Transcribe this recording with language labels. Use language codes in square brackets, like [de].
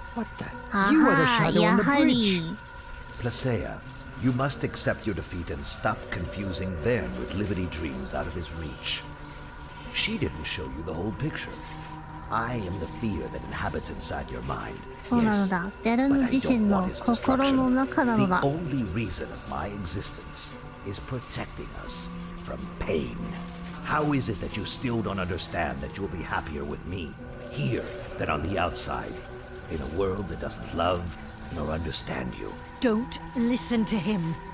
[en] What the? You are the shadow on the bridge. Placeia, you must accept your defeat and stop confusing Verne with Liberty Dreams out of his reach. She didn't show you the whole picture. I am the fear that inhabits inside your mind. [ja] そうなのだ。ベルヌ自身の心の中なのだ。 [en] The only reason of my existence is protecting us from pain. How is it that you still don't understand that you'll be happier with me here than on the outside, in a world that doesn't love nor understand you? Don't listen to him.